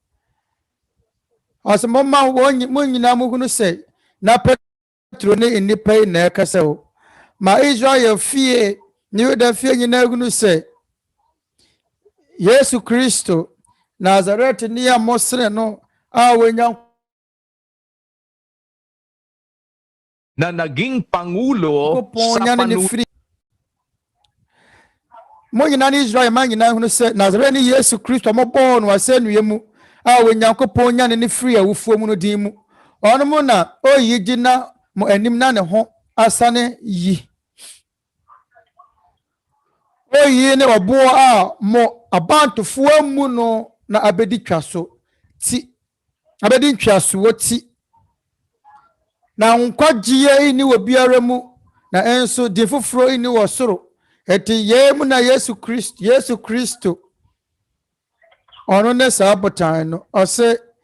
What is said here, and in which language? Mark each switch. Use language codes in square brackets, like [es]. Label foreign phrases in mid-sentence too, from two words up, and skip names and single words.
[ak] asomama mo nyinaa mo hunu sɛ na Petro ne nnipa yi na ɛkasa o ma Israel fie ne Yuda fie nyinaa hunu sɛ Yesu Kristo Nazaret ni a mosre no a wenya [tl] na naging pangulo sa panahon [ak] mo nyina ni Israel man nyina hunu sɛ Nazaret ni Yesu Kristo mo bɔɔ no asɛnnua mu a Onyankopɔn nya ne firi awufuo mu no din mu ɔno mo na oyi gyina mo anim na ne ho asane yi oyi ne ɔboɔ a mo abantofoɔ mu no na abedi twaso ti abedi ntwaso ti na nkwagye ini wɔ biara mu na enso di foforo ini wɔ soro eti yemu na Yesu Kristo ɔno ne saa botan no ɔsɛ